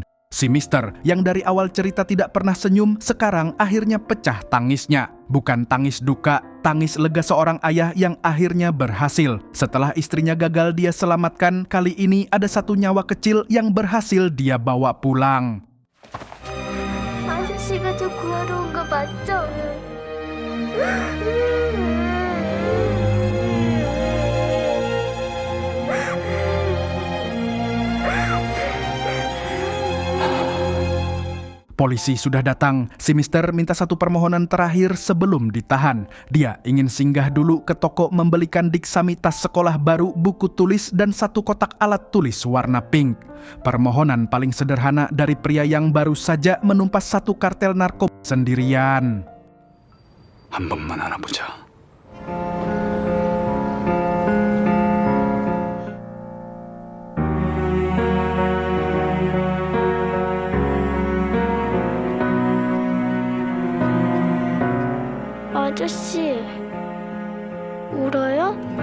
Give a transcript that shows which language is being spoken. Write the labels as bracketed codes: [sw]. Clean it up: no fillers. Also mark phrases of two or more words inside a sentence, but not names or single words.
[id] Si Mister yang dari awal cerita tidak pernah senyum, sekarang akhirnya pecah tangisnya. Bukan tangis duka, tangis lega seorang ayah yang akhirnya berhasil. Setelah istrinya gagal dia selamatkan, kali ini ada satu nyawa kecil yang berhasil dia bawa pulang. [ko] 아저씨가 저 구하러 온 거 맞죠? [id] Polisi sudah datang. Si Mister minta satu permohonan terakhir sebelum ditahan. Dia ingin singgah dulu ke toko membelikan Dik Sami tas sekolah baru, buku tulis, dan satu kotak alat tulis warna pink. Permohonan paling sederhana dari pria yang baru saja menumpas satu kartel narkoba sendirian. [ko] 한 번만 알아보자. 아저씨, 울어요?